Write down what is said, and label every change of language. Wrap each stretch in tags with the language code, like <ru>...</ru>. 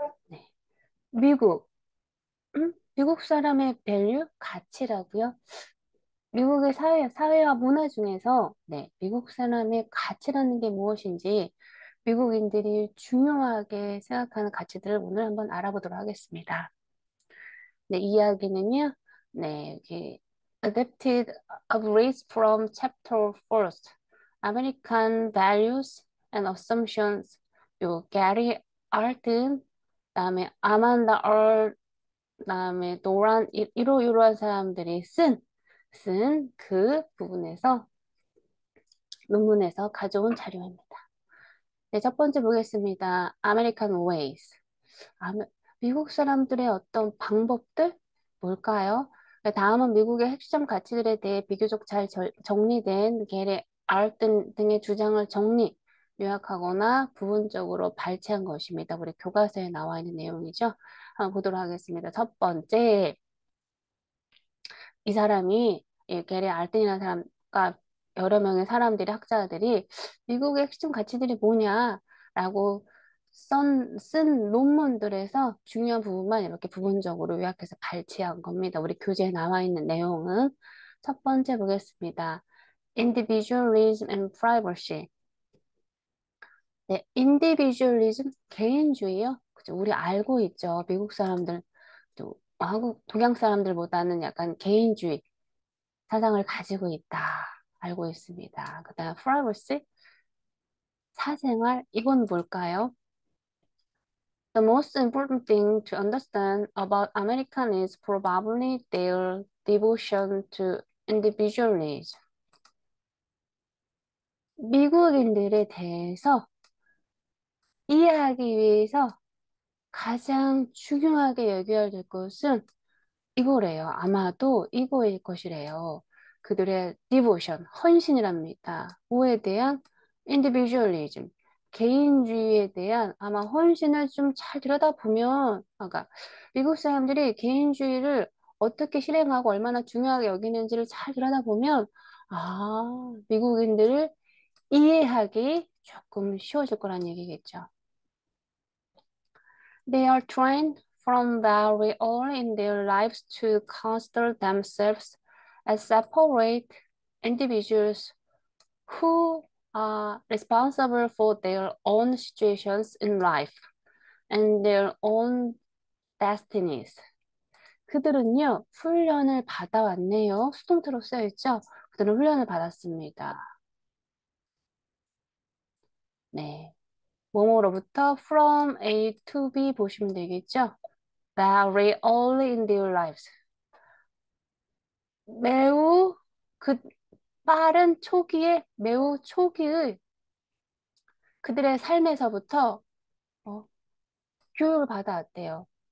<ko>네, 미국, 미국 사람의 value? 가치라고요? 미국의 사회와 문화 중에서 네, 미국 사람의 가치라는 게 무엇인지 미국인들이 중요하게 생각하는 가치들을 오늘 한번 알아보도록 하겠습니다. 네, 이 이야기는요, 네, 여기</ko> <en>adapted a phrase from chapter first, American Values and Assumptions.</en> <ko>요 게리 알튼, 그다음에 아만다 그다음에 노란 이러한 사람들이 쓴 그 부분에서 논문에서 가져온 자료입니다. 네, 첫 번째 보겠습니다.</ko> <en>American Ways.</en> <ko>아메- 미국 사람들의 어떤 방법들? 뭘까요? 네, 다음은 미국의 핵심 가치들에 대해 비교적 잘 정리된 게레 알튼 등의 주장을 요약하거나 부분적으로 발췌한 것입니다. 우리 교과서에 나와 있는 내용이죠. 한번 보도록 하겠습니다. 첫 번째, 이 사람이 이 게리 알튼이라는 사람과 여러 명의 사람들이 학자들이 미국의 핵심 가치들이 뭐냐라고 쓴 논문들에서 중요한 부분만 이렇게 부분적으로 요약해서 발췌한 겁니다. 우리 교재에 나와 있는 내용은 첫 번째 보겠습니다.</ko> <en>Individualism and privacy.</en> <ko>네, individualism 개인주의요. 그죠? 우리 알고 있죠. 미국 사람들 또 한국 동양 사람들보다는 약간 개인주의 사상을 가지고 있다. 알고 있습니다. 그다음 privacy, 사생활, 이건 뭘까요?</ko> <en>The most important thing to understand about American is probably their devotion to individualism.</en> <ko>미국인들에 대해서 이해하기 위해서 가장 중요하게 여겨야 될 것은 이거래요. 아마도 이거일 것이래요. 그들의 devotion, 헌신이랍니다. 뭐에 대한 individualism, 개인주의에 대한 아마 헌신을 좀 잘 들여다보면, 그러니까 미국 사람들이 개인주의를 어떻게 실행하고 얼마나 중요하게 여기는지를 잘 들여다보면, 아, 미국인들을 이해하기 조금 쉬워질 거란 얘기겠죠.</ko> <en>They are trained from very early in their lives to consider themselves as separate individuals who are responsible for their own situations in life and their own destinies.</en> <ko>그들은요, 훈련을 받아왔네요. 수동태로 쓰여있죠? 그들은 훈련을 받았습니다. 네. 뭐뭐로부터</ko> <en>from A to B</en> <ko>보시면 되겠죠?</ko> <en>Very early in their lives.</en> <ko>매우 그 빠른 초기에 매우 초기의 그들의 삶에서부터 어, 교육을 받아왔대요.</ko>